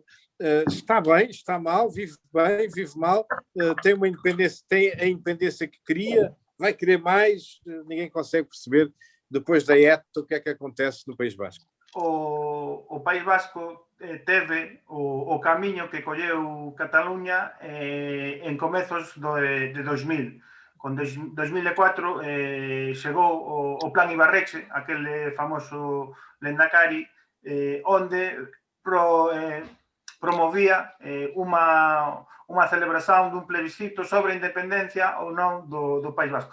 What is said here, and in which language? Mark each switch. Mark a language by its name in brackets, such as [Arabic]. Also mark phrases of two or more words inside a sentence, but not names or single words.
[Portuguese] Está bem, está mal, vive bem, vive mal, tem uma independência, tem a independência que queria, vai querer mais, ninguém consegue perceber, depois da ETA, o que é que acontece no País Basco. [Galician] o País Vasco teve o camiño que colleu Cataluña en comezos de 2000. Con 2004 chegou o Plan Ibarretxe, aquele famoso Lendakari, onde promovía unha celebración dun plebiscito sobre a independencia ou non do País Vasco.